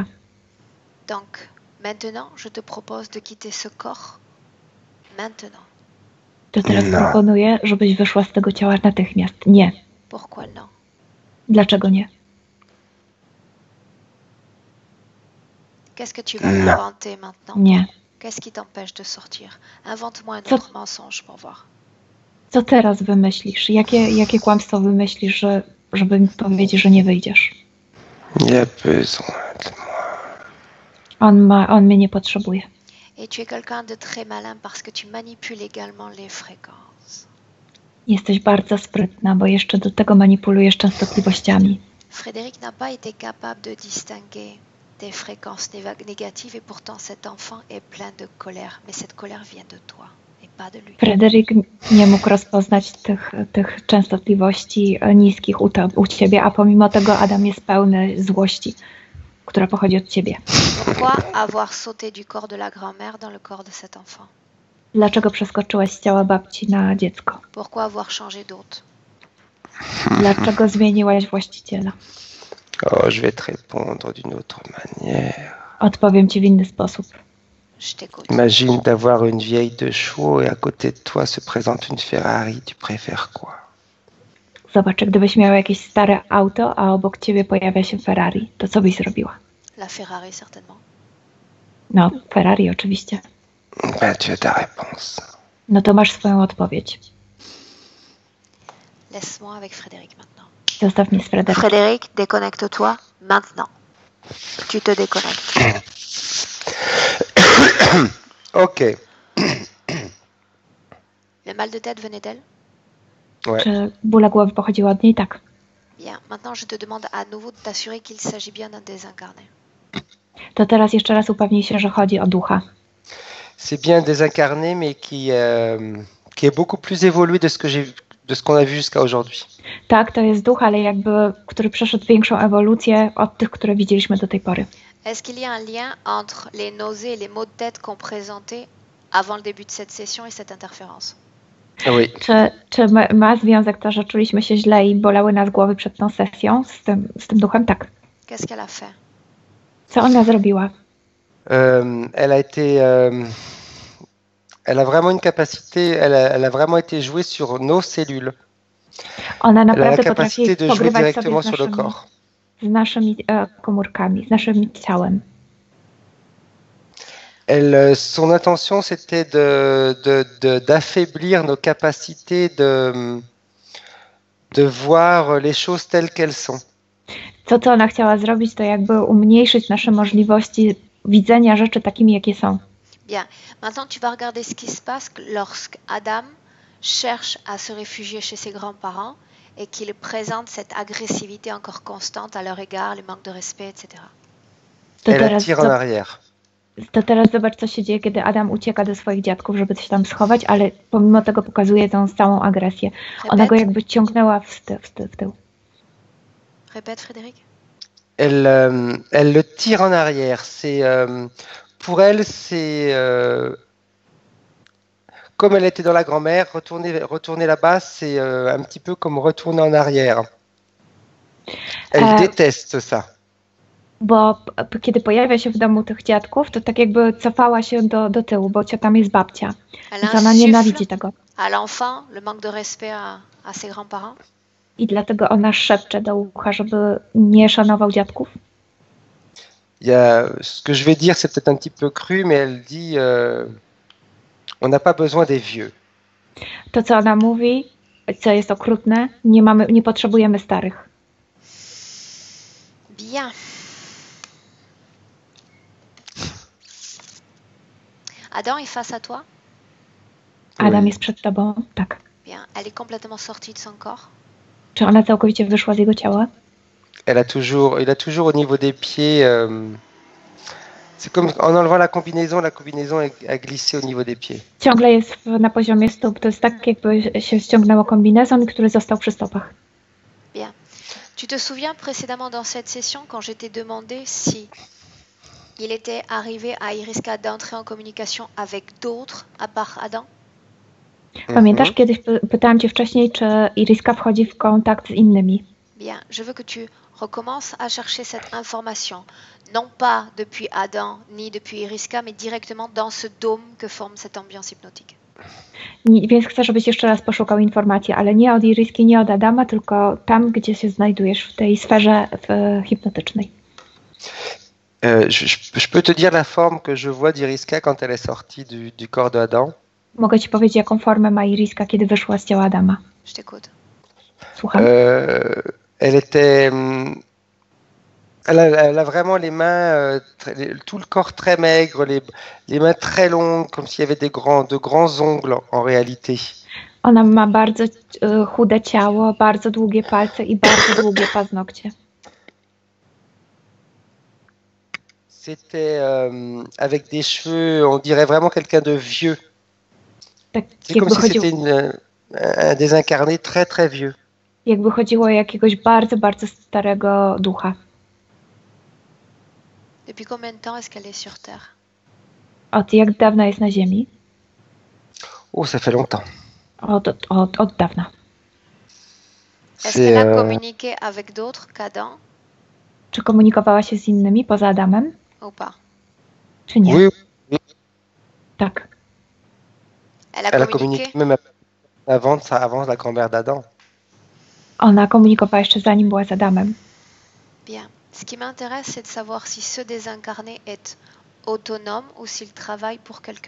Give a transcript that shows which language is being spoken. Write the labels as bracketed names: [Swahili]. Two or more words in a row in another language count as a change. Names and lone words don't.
[French] Donc, maintenant, je te propose de quitter ce corps. Maintenant. [Polish] To teraz No. proponuję, żebyś wyszła z tego ciała natychmiast. Nie. [French] Pourquoi non? [Polish] Dlaczego nie? [French] Qu'est-ce que tu vas Non. m'inventer maintenant? [Polish] Nie. [French] Qu'est-ce qui t'empêche de sortir? Invente-moi un [Polish] Co- [French] autre mensonge pour voir. [Polish] Co teraz wymyślisz? Jakie kłamstwo wymyślisz, żeby mi powiedzieć, że nie wyjdziesz? [French] Il a besoin de moi. [Polish] On mnie nie potrzebuje. [French] Et tu es quelqu'un de très malin parce que tu manipules également les fréquences. [Polish] Jesteś bardzo sprytna, bo jeszcze do tego manipulujesz częstotliwościami. [French] Frédéric n'a pas été capable de distinguer des fréquences négatives et pourtant cet enfant est plein de colère. Mais cette colère vient de toi et pas de lui. [Polish] Fryderyk nie mógł rozpoznać tych częstotliwości niskich u ciebie, a pomimo tego Adam jest pełny złości, która pochodzi od ciebie. [French] Pourquoi avoir sauté du corps de la grand-mère dans le corps de cet enfant? [Polish] Dlaczego przeskoczyłaś z ciała babci na dziecko? [French] Pourquoi avoir changé d'hôte? [Polish] Dlaczego zmieniłaś właściciela? [French] Oh, je vais te répondre d'une autre manière. [Polish] Odpowiem ci w inny sposób. [French] Je t'écoute. Imagine d'avoir une vieille de chevaux et à côté de toi se présente une Ferrari. Tu préfères quoi? [Polish] Zobacz, gdybyś miała jakieś stare auto, a obok ciebie pojawia się Ferrari, to co byś zrobiła? [French] La Ferrari, certainement. [Polish] No, Ferrari oczywiście. [French] Ben, tu as ta réponse. [Polish] No to masz swoją odpowiedź. [French] Laisse-moi avec Frédéric maintenant. [Polish] Zostaw mnie z Fryderykiem. [French] Frédéric, déconnecte-toi maintenant. Tu te déconnectes. Ok. Le mal de tête venait d'elle? Ouais. [Polish] Czy bóle głowy pochodziły od niej? Tak. [French] Bien. Maintenant, je te demande à nouveau de t'assurer qu'il s'agit bien d'un désincarné. [Polish] To teraz jeszcze raz upewnij się, że chodzi o ducha. [French] C'est bien désincarné, mais qui est beaucoup plus évolué de ce qu'on a vu jusqu'à aujourd'hui. [Polish] Tak, to jest duch, ale jakby, który przeszedł większą ewolucję od tych, które widzieliśmy do tej pory. [French] Est-ce qu'il y a un lien entre les nausées et les maux de tête qu'on présentait avant le début de cette session et cette interférence? Oui. [Polish] Czy ma związek to, że czuliśmy się źle i bolały nas głowy przed tą sesją z tym duchem? Tak. [French] Qu'est-ce qu'elle a fait? [Polish] Co ona zrobiła? [French] Elle a vraiment une capacité, elle a vraiment été jouée sur nos cellules. [Polish] Ona [French] Elle a la [Polish] naprawdę [French] capacité [Polish] potrafi [French] de jouer [Polish] pogrywać sobie [French] directement sur le corps. [Polish] z naszymi komórkami, z naszym ciałem. [French] Son intention, c'était d'affaiblir nos capacités de voir les choses telles qu'elles sont. [Polish] To, co ona chciała zrobić, to jakby umniejszyć nasze możliwości widzenia rzeczy takimi, jakie są. [French] Bien. Maintenant, tu vas regarder ce qui se passe lorsque Adam cherche à se réfugier chez ses grands-parents et qu'il présente cette agressivité encore constante à leur égard, le manque de respect, etc. [Polish] To [French] Elle [Polish] teraz [French] attire en arrière. [Polish] To teraz zobacz, co się dzieje, kiedy Adam ucieka do swoich dziadków, żeby się tam schować, ale pomimo tego pokazuje tą całą agresję. Ona go jakby ciągnęła w tył. [French] Répète, Frédéric. Elle le tire en arrière. Pour elle, c'est comme elle était dans la grand-mère, retourner là-bas, c'est un petit peu comme retourner en arrière. Elle déteste ça. [Polish] Bo kiedy pojawia się w domu tych dziadków, to tak jakby cofała się do tyłu, bo tam jest babcia. Więc ona nienawidzi tego. [French] À l'enfant, le manque de respect à ses grands-parents. [Polish] I dlatego ona szepcze do ucha, żeby nie szanował dziadków. [French] Ce que je vais dire, c'est peut-être un petit peu cru, mais elle dit on n'a pas besoin des vieux. [Polish] To, co ona mówi, co jest okrutne, nie potrzebujemy starych. [French] Bien. Adam est face à toi? [Polish] Adam jest przed tobą? Tak. [French] Bien. Elle est complètement sortie de son corps? [Polish] Czy ona całkowicie wyszła z jego ciała? [French] Il a toujours au niveau des pieds. C'est comme en enlevant la combinaison a glissé au niveau des pieds. [Polish] Ciągle jest na poziomie stóp. To jest tak, jakby się ściągnęło kombinezon, który został przy stopach. [French] Bien. Tu te souviens précédemment dans cette session quand je t'ai demandé si il était arrivé à Iriska d'entrer en communication avec d'autres à part Adam? [Polish] Pamiętasz, kiedyś pytałam cię wcześniej, czy Iriska wchodzi w kontakt z innymi? [French] Bien, je veux que tu recommences à chercher cette information, non pas depuis Adam ni depuis Iriska, mais directement dans ce dôme que forme cette ambiance hypnotique. [Polish] Więc chcę, żebyś jeszcze raz poszukał informacji, ale nie od Iriski, nie od Adama, tylko tam, gdzie się znajdujesz, w tej sferze hipnotycznej. [French] Je peux te dire la forme que je vois d'Iriska quand elle est sortie du corps de Adam. [Polish] Mogę ci powiedzieć, jaką formę ma Iriska, kiedy wyszła z ciała Adama. [French] Je t'écoute. [Polish] Słucham. [French] Elle a vraiment les mains, tout le corps très maigre, les mains très longues, comme s'il y avait de grands ongles en réalité. [Polish] Ona ma bardzo chude ciało, bardzo długie palce i bardzo długie paznokcie. [French] C'était avec des cheveux, on dirait vraiment quelqu'un de vieux. [Polish] Tak, [French] c'est comme si c'était un désincarné très très vieux. [Polish] Jakby chodziło o jakiegoś bardzo, bardzo starego ducha. [French] Depuis combien de temps est-ce qu'elle est sur Terre? [Polish] Od jak dawna jest na Ziemi? [French] Oh, ça fait longtemps. [Polish] Od dawna. [French] Est-ce qu'elle a communiqué avec d'autres qu'Adam? [Polish] Czy komunikowała się z innymi poza Adamem? [French] Ou pas? [Polish] Czy nie? [French] Oui. [Polish] Tak. [French] Elle a communiqué même avant la grand-mère d'Adam. [Polish] Ona komunikowała jeszcze zanim była z Adamem. [French] Bien. Ce qui m'intéresse, c'est de savoir si ce désincarné est autonome ou s'il travaille pour quelqu'un.